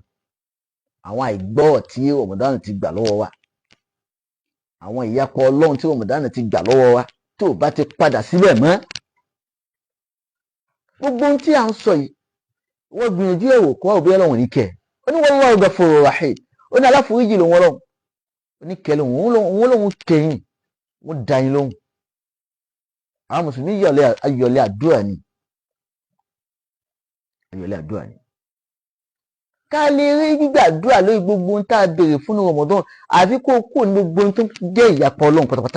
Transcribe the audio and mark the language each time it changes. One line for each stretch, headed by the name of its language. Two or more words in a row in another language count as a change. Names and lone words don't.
Yoruba: Àwọn àìgbọ́ tí Ramadan ti gbà lọ́wọ́ wa, àwọn ìyapọ̀ Ọlọ́run tí Ramadan ti gbà lọ́wọ́ wa, tó bá ti padà síbẹ̀ mọ́. Gbogbo ohun tí à ń sọ yìí wọ́n gbìyànjú ẹ̀wò kọ́ òbí Ọlọ́run ní kẹ́. Ó ní
Arabic: والله غفور رحيم.
Yoruba: Ó ní aláforíjì lòun Ọlọ́run. Ó ní kẹ́ lòun kẹ́yìn, wọ́n dá yín lóhùn. Àwọn mùsùlùmí ayọ̀lẹ̀ àdúrà ni. Ayọ̀lẹ̀ àdúrà ni. Ká lè rí gbígbàdúrà lórí gbogbo ohun tá a béèrè fún Ramadan, àfi kó kó ní gbogbo ohun tó jẹ́ ìyapọ̀ Ọlọ́run pátápátá.